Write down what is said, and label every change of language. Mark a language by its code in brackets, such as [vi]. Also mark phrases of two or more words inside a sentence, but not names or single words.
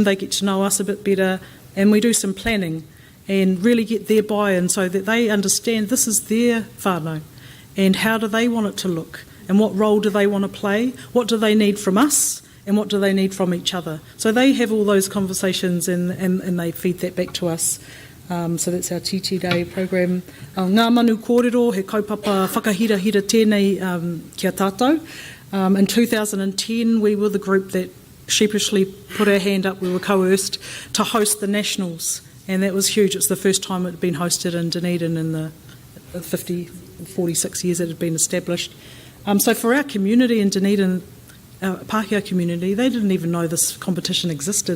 [en] They get to know us a bit better. And we do some planning and really get their buy-in so that they understand this is their whānau and how do they want it to look and what role do they want to play, what do they need from us and what do they need from each other. So they have all those conversations and they feed that back to us. So that's our Titirei program. [mi] Ngā manu kōrero, he kaupapa whakahirahira tēnei kia tātou. [en] In 2010, we were the group that sheepishly put our hand up. We were coerced to host the Nationals, and that was huge. It's the first time it had been hosted in Dunedin in the 46 years it had been established. So for our community in Dunedin, our Pākehā community, they didn't even know this competition existed.